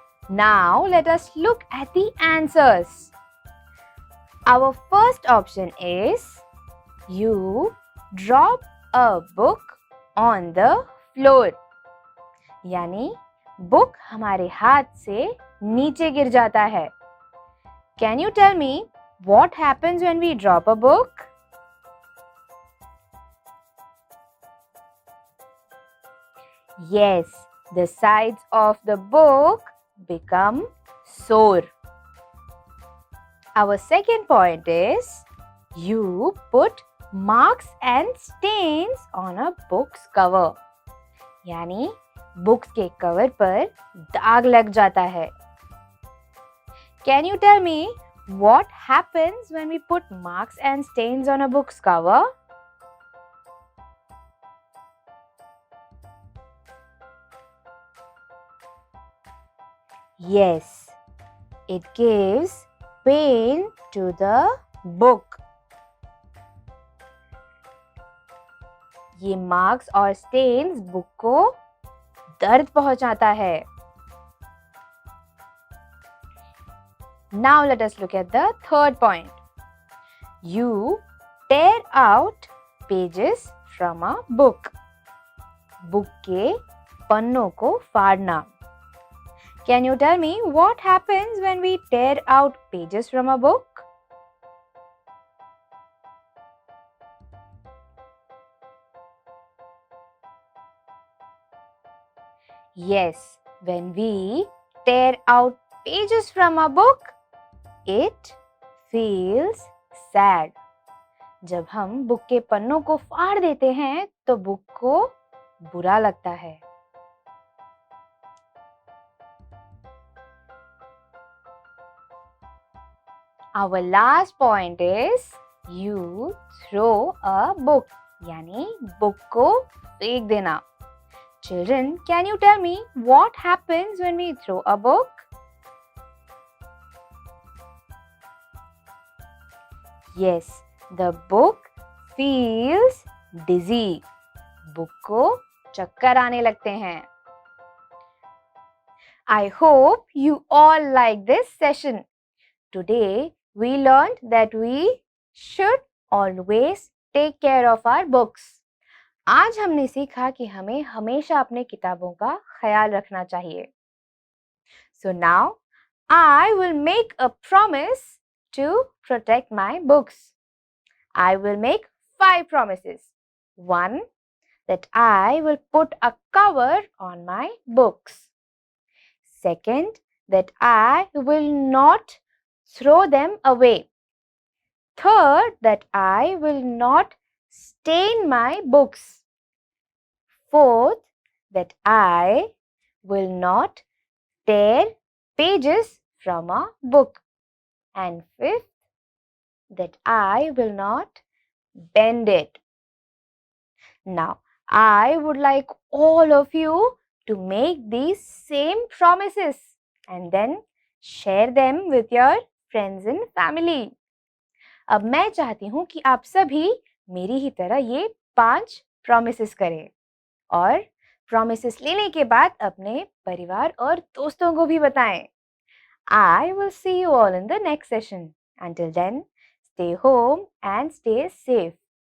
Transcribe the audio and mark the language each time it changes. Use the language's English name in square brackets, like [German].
[English] Now let us look at the answers. Our first option is you drop a book on the floor. [Hindi] यानी book हमारे हाथ से नीचे गिर जाता है. [English] Can you tell me what happens when we drop a book? Yes, the sides of the book become sore. Our second point is you put marks and stains on a book's cover. [Hindi] यानी books के cover पर दाग लग जाता है. [English] Can you tell me what happens when we put marks and stains on a book's cover? Yes, it gives pain to the book. [Hindi] ये marks और stains book को दर्द पहुंचाता है. [English] Now let us look at the third point. You tear out pages from a book. [Hindi] Book के पन्नों को फाड़ना. [English] Can you tell me what happens when we tear out pages from a book? Yes, when we tear out pages from a book, it feels sad. [Hindi] जब हम book के पन्नों को फाड़ देते हैं तो बुक को बुरा लगता है. [English] Our last point is you throw a book. [Hindi] यानी बुक को फेंक देना. [English] Children, can you tell me what happens when we throw a book? Yes, the book feels dizzy. [Hindi] Book को चक्कर आने लगते हैं. [English] I hope you all like this session. Today we learned that we should always take care of our books. [Hindi] आज हमने सीखा कि हमें हमेशा अपने किताबों का ख्याल रखना चाहिए. [English] So now I will make a promise to protect my books. I will make 5 promises. 1. That I will put a cover on my books. 2. That I will not throw them away. 3. That I will not stain my books. 4. That I will not tear pages from a book. And 5th, that I will not bend it. Now, I would like all of you to make these same promises and then share them with your friends and family. [Hindi] अब मैं चाहती हूँ कि आप सभी मेरी ही तरह ये 5 promises करें और promises लेने के बाद अपने परिवार और दोस्तों को भी बताएं. [English] I will see you all in the next session. Until then, stay home and stay safe.